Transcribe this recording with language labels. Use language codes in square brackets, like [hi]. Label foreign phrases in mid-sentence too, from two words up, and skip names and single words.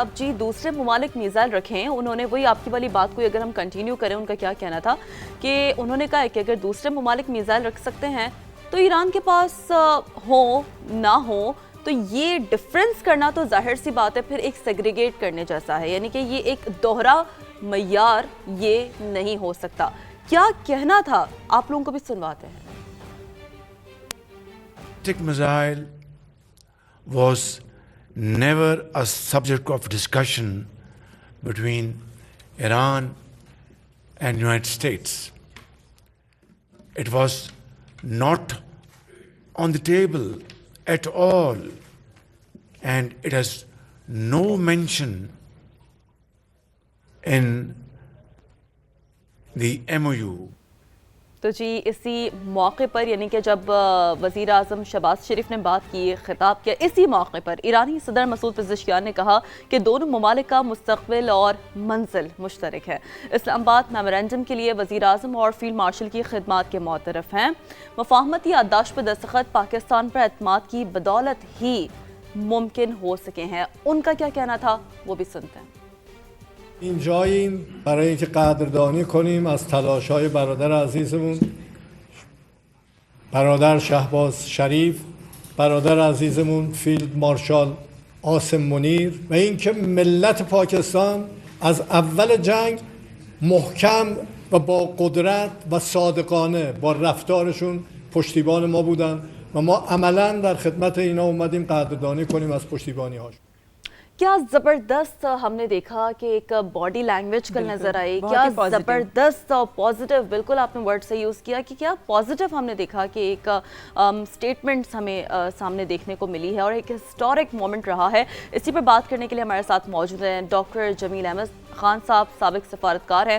[ur] اب جی دوسرے ممالک میزائل رکھیں, انہوں نے وہی آپ کی والی بات کو اگر ہم کنٹینیو کریں, ان کا کیا کہنا تھا کہ انہوں نے کہا کہ اگر دوسرے ممالک میزائل رکھ سکتے ہیں تو ایران کے پاس ہو نہ ہو, تو یہ ڈیفرنس کرنا تو ظاہر سی بات ہے پھر ایک سیگریگیٹ کرنے جیسا ہے, یعنی کہ یہ ایک دوہرا معیار یہ نہیں ہو سکتا. کیا کہنا تھا آپ لوگوں کو بھی سنواتے ہیں. [en] Missile was never a subject of discussion between Iran and United States. It was not on the table at all, and it has no mention in the MOU. [ur] تو جی اسی موقع پر, یعنی کہ جب وزیر اعظم شہباز شریف نے بات کی, خطاب کیا, اسی موقع پر ایرانی صدر مسعود پزشکیان نے کہا کہ دونوں ممالک کا مستقبل اور منزل مشترک ہے. اسلام آباد میمورینڈم کے لیے وزیر اعظم اور فیلڈ مارشل کی خدمات کے معترف ہیں. مفاہمتی یادداشت پر دستخط پاکستان پر اعتماد کی بدولت ہی ممکن ہو سکے ہیں. ان کا کیا کہنا تھا وہ بھی سنتے ہیں. [fa] اینجاییم برای اینکه قدردانی کنیم از تلاش‌های برادر عزیزمون, برادر شهباز شریف, برادر عزیزمون فیلد مارشال عاصم منیر, و اینکه ملت پاکستان از اول جنگ محکم و با قدرت و صادقانه با رفتارشون پشتیبان ما بودن و ما عملاً در خدمت اینا اومدیم قدردانی کنیم از پشتیبانی‌هاش. [ur] کیا زبردست ہم نے دیکھا کہ ایک [en] body language [ur] کل نظر آئی, کیا زبردست اور پازیٹیو, بالکل آپ نے ورڈ سے یوز کیا کہ کیا پازیٹیو ہم نے دیکھا کہ ایک سٹیٹمنٹس ہمیں سامنے دیکھنے کو ملی ہے اور ایک [en] historic moment [ur] رہا ہے. اسی پر بات کرنے کے لیے ہمارے ساتھ موجود ہیں ڈاکٹر جمیل احمد خان صاحب, سابق سفارتکار ہیں.